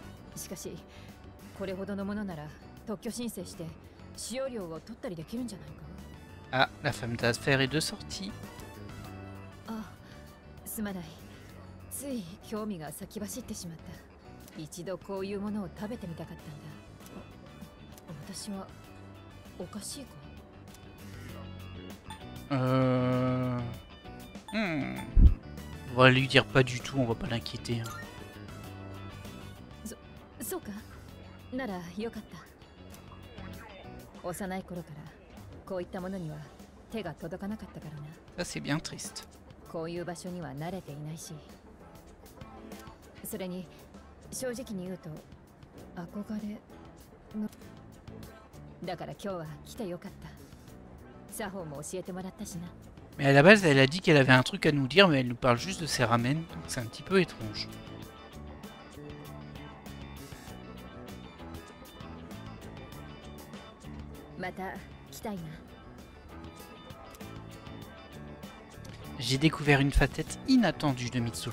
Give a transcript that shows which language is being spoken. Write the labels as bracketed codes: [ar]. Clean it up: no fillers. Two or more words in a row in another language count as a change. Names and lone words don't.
[ja] しかしこれほどのものなら特許申請して使用料を取ったりできるんじゃないか。 [fr] Ah, la femme d'affaires est de sortie. [ja] あ、すまない。つい興味が先走ってしまった。一度こういうものを食べてみたかったんだ。私はおかしいか。 [fr] On va lui dire pas du tout, on va pas l'inquiéter. Hein. [ja] そうか。ならよかった。幼い頃からこういったものには手が届かなかったからな。 [fr] Ça c'est bien triste. [ja] こういう場所には慣れていないし、それに正直に言うと憧れのだから今日は来てよかった。作法も教えてもらったしな。 [fr] Mais à la base, elle a dit qu'elle avait un truc à nous dire, mais elle nous parle juste de ses ramen, donc c'est un petit peu étrange. J'ai découvert une facette inattendue de Mitsuru.